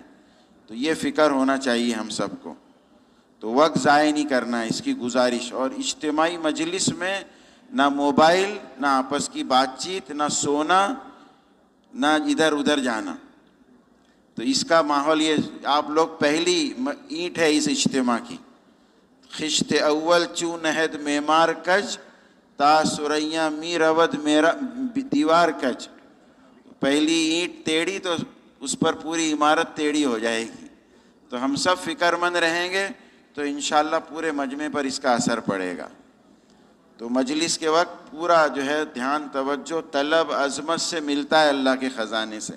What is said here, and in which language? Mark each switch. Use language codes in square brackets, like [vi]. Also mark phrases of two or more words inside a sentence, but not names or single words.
[ur] تو یہ فکر ہونا چاہیے ہم سب کو. تو وقت ضائع نہیں کرنا ہے، اس کی گزارش. اور اجتماعی مجلس میں نہ موبائل، نہ آپس کی بات چیت، نہ سونا، نہ ادھر ادھر جانا. تو اس کا ماحول یہ، آپ لوگ پہلی اینٹ ہے اس اجتماع کی. [fa] خشت اول چوں نہد معمار کج، تا سریاں می رود میرا دیوار کج. [ur] پہلی اینٹ ٹیڑھی تو اس پر پوری عمارت ٹیڑھی ہو جائے گی. تو ہم سب فکر مند رہیں گے تو انشاءاللہ پورے مجمع پر اس کا اثر پڑے گا. تو مجلس کے وقت پورا جو ہے دھیان، توجہ، طلب، عظمت سے ملتا ہے اللہ کے خزانے سے.